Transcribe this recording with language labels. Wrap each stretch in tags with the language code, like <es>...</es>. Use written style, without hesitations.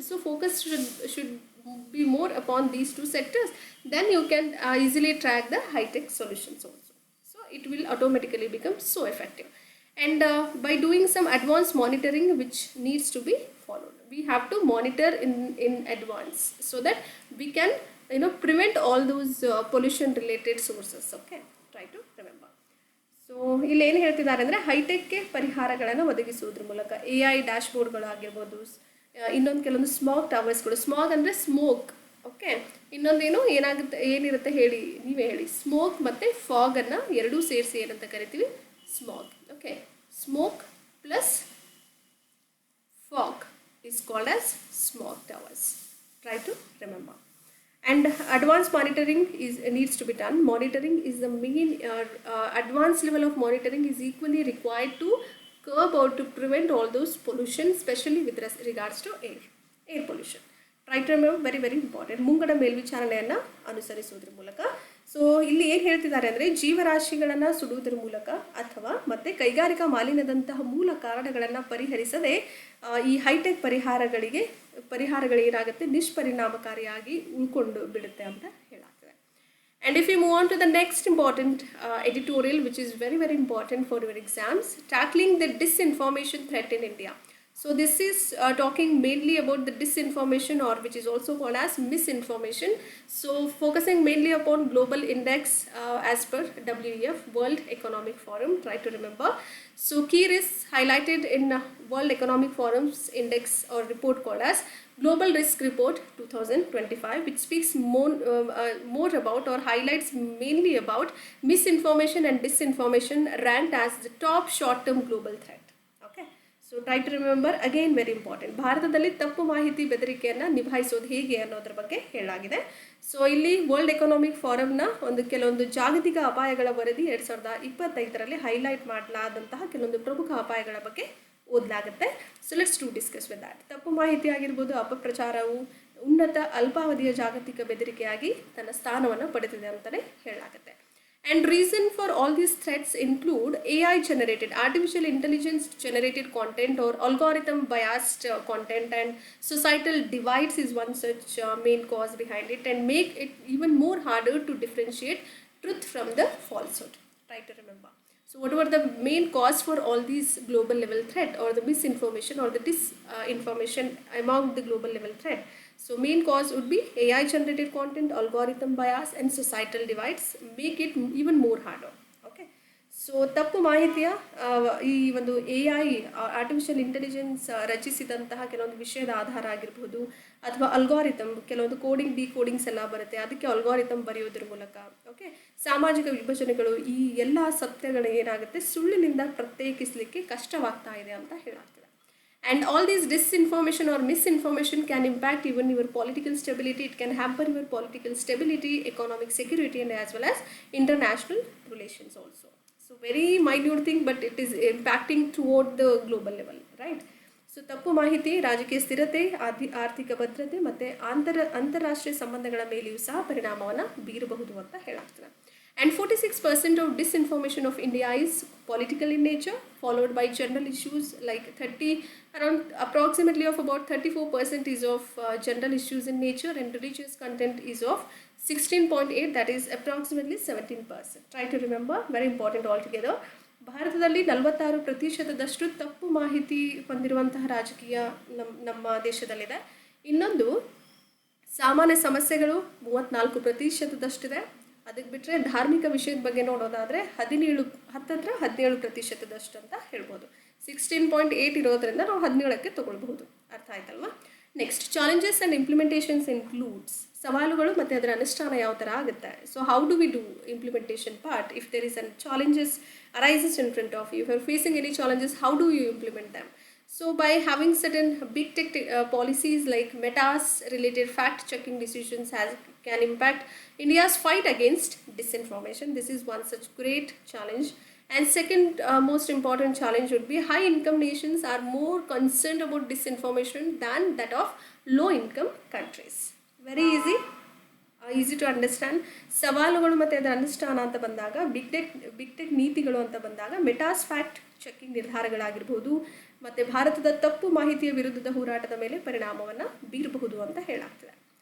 <en>So focus should be more upon these two sectors, then you can easily track the high-tech solutions also. So it will automatically become so effective. And by doing some advanced monitoring which needs to be followed, we have to monitor in advance so that we can prevent all those pollution related sources. Okay, try to remember.</en> <kn>So ಇಲ್ಲಿ ಏನು ಹೇಳ್ತಿದ್ದಾರೆ ಅಂದರೆ ಹೈಟೆಕ್ಗೆ ಪರಿಹಾರಗಳನ್ನು ಒದಗಿಸುವುದ್ರ ಮೂಲಕ AI ಡ್ಯಾಶ್ಬೋರ್ಡ್ಗಳಾಗಿರ್ಬೋದು, ಇನ್ನೊಂದು ಕೆಲವೊಂದು smog ಟವರ್ಸ್ಗಳು. Smog ಅಂದರೆ smoke, okay. ಇನ್ನೊಂದೇನು ಏನಿರುತ್ತೆ ಹೇಳಿ, ನೀವೇ ಹೇಳಿ. ಸ್ಮೋಕ್ ಮತ್ತು ಫಾಗನ್ನು ಎರಡೂ ಸೇರಿಸಿ ಏನಂತ ಕರಿತೀವಿ, smog.</kn> <en>Okay, smoke plus fog is called as smog towers. Try to remember. And advanced monitoring needs to be done. Monitoring is the main advanced level of monitoring is equally required to curb or to prevent all those pollution, especially with regards to air pollution. Try to remember, very very important.</en> <kn>ಮುಂಗಡ ಮೇಲ್ವಿಚಾರಣೆಯನ್ನು ಅನುಸರಿಸುವುದರ ಮೂಲಕ. So ಇಲ್ಲಿ ಏನು ಹೇಳ್ತಿದ್ದಾರೆ ಅಂದರೆ ಜೀವರಾಶಿಗಳನ್ನು ಸುಡುವುದರ ಮೂಲಕ ಅಥವಾ ಮತ್ತೆ ಕೈಗಾರಿಕಾ ಮಾಲಿನ್ಯದಂತಹ ಮೂಲ ಕಾರಣಗಳನ್ನು ಪರಿಹರಿಸದೆ ಈ ಹೈಟೆಕ್ ಪರಿಹಾರಗಳು ಏನಾಗುತ್ತೆ, ನಿಷ್ಪರಿಣಾಮಕಾರಿಯಾಗಿ ಉಳ್ಕೊಂಡು ಬಿಡುತ್ತೆ ಅಂತ ಹೇಳಾಗ್ತದೆ.</kn> <en>And if you move on to the next important editorial which is very very important for your exams, tackling the disinformation threat in India. So this is talking mainly about the disinformation, or which is also called as misinformation. So focusing mainly upon global index as per WEF, World Economic Forum. Try to remember. So key risks highlighted in World Economic Forum's index or report called as Global Risk Report 2025, which speaks more about or highlights mainly about misinformation and disinformation ranked as the top short-term global threat. Okay. So try to remember again very important.</en> <kn>ಭಾರತದಲ್ಲಿ ತಪ್ಪು ಮಾಹಿತಿ ಬೆದರಿಕೆಯನ್ನು ನಿಭಾಯಿಸೋದು ಹೇಗೆ ಅನ್ನೋದ್ರ ಬಗ್ಗೆ ಹೇಳಲಾಗಿದೆ. So ಇಲ್ಲಿ world economic ಫಾರಮ್ನ ಕೆಲವೊಂದು ಜಾಗತಿಕ ಅಪಾಯಗಳ ವರದಿ 2025ರಲ್ಲಿ ಹೈಲೈಟ್ ಮಾಡಲಾದಂತಹ ಕೆಲವೊಂದು ಪ್ರಮುಖ ಅಪಾಯಗಳ ಬಗ್ಗೆ ಓದಲಾಗುತ್ತೆ.</kn> <en>So let's to discuss with that.</en> <kn>ತಪ್ಪು ಮಾಹಿತಿ ಆಗಿರ್ಬೋದು, ಅಪಪ್ರಚಾರವು ಉನ್ನತ ಅಲ್ಪಾವಧಿಯ ಜಾಗತಿಕ ಬೆದರಿಕೆಯಾಗಿ ತನ್ನ ಸ್ಥಾನವನ್ನು ಪಡೆದಿದೆ ಅಂತಲೇ ಹೇಳಲಾಗುತ್ತೆ.</kn> <en>And reason for all these threats include AI generated, artificial intelligence generated content or algorithm biased content, and societal divides is one such main cause behind it, and make it even more harder to differentiate truth from the falsehood. Try to remember. So whatever the main cause for all these global level threat or the misinformation or the disinformation among the global level threat. So main cause would be AI generated content, algorithm bias, and societal divides make it even more harder. Okay.</en> <kn>So ತಪ್ಪು ಮಾಹಿತಿಯ ಈ ಒಂದು AI artificial intelligence ರಚಿಸಿದಂತಹ ಕೆಲವೊಂದು ವಿಷಯದ ಆಧಾರ ಆಗಿರಬಹುದು, ಅಥವಾ algorithm ಕೆಲವೊಂದು coding ಡಿಕೋಡಿಂಗ್ಸ್ ಎಲ್ಲ ಬರುತ್ತೆ, ಅದಕ್ಕೆ ಅಲ್ಗಾರಿಥಮ್ ಬರೆಯೋದ್ರ ಮೂಲಕ ಓಕೆ ಸಾಮಾಜಿಕ ವಿಭಜನೆಗಳು, ಈ ಎಲ್ಲ ಸತ್ಯಗಳು ಏನಾಗುತ್ತೆ ಸುಳ್ಳಿನಿಂದ ಪ್ರತ್ಯೇಕಿಸಲಿಕ್ಕೆ ಕಷ್ಟವಾಗ್ತಾ ಇದೆ ಅಂತ ಹೇಳಾಗ್ತದೆ.</kn> <en>And all these disinformation or misinformation can impact even your political stability. It can hamper your political stability, economic security, and as well as international relations also. So very minute thing, but it is impacting toward the global level, right?</en> <kn>So ತಪ್ಪು ಮಾಹಿತಿ ರಾಜಕೀಯ ಸ್ಥಿರತೆ, ಆರ್ಥಿಕ ಭದ್ರತೆ ಮತ್ತು ಅಂತಾರಾಷ್ಟ್ರೀಯ ಸಂಬಂಧಗಳ ಮೇಲೆಯೂ ಸಹ ಪರಿಣಾಮವನ್ನು ಬೀರಬಹುದು ಅಂತ ಹೇಳಾಗ್ತದೆ.</kn> <en>And 46% of disinformation of India is political in nature, followed by general issues like approximately of about 34% is of general issues in nature, and religious content is of 16.8, that is approximately 17%. Try to remember, very important altogether.</en> <kn>ಭಾರತದಲ್ಲಿ 46% ತಪ್ಪು ಮಾಹಿತಿ ಹೊಂದಿರುವಂತಹ ರಾಜಕೀಯ ನಮ್ಮ ದೇಶದಲ್ಲಿದೆ. ಇನ್ನೊಂದು ಸಾಮಾನ್ಯ ಸಮಸ್ಯೆಗಳು 34%. ಅದಕ್ಕೆ ಬಿಟ್ಟರೆ ಧಾರ್ಮಿಕ ವಿಷಯದ ಬಗ್ಗೆ ನೋಡೋದಾದರೆ 17% ಅಂತ ಹೇಳ್ಬೋದು. 16.8 ಇರೋದ್ರಿಂದ ನಾವು 17ಕ್ಕೆ ತೊಗೊಳ್ಬಹುದು. ಅರ್ಥ ಆಯ್ತಲ್ವಾ?</kn> <en>next, challenges and implementations includes,</en> <kn>ಸವಾಲುಗಳು ಮತ್ತು ಅದರ ಅನುಷ್ಠಾನ ಯಾವ ಥರ ಆಗುತ್ತೆ.</kn> <en>So how do we do implementation part? If there is an challenges arises in front of you, if you are facing any challenges, how do you implement them? So by having certain big tech policies like Meta's related fact checking decisions can impact India's fight against disinformation. This is one such great challenge. And second most important challenge would be high income nations are more concerned about disinformation than that of low income countries. Very easy to understand.</en> <kn>ಸವಾಲುಗಳು ಮತ್ತು ಅದರ ಅನುಷ್ಠಾನ ಅಂತ ಬಂದಾಗ, big tech ನೀತಿಗಳು ಅಂತ ಬಂದಾಗ, ಮೆಟಾಸ್ fact checking ನಿರ್ಧಾರಗಳಾಗಿರ್ಬೋದು ಮತ್ತು ಭಾರತದ ತಪ್ಪು ಮಾಹಿತಿಯ ವಿರುದ್ಧದ ಹೋರಾಟದ ಮೇಲೆ ಪರಿಣಾಮವನ್ನು ಬೀರಬಹುದು ಅಂತ ಹೇಳಾಗ್ತದೆ.</kn>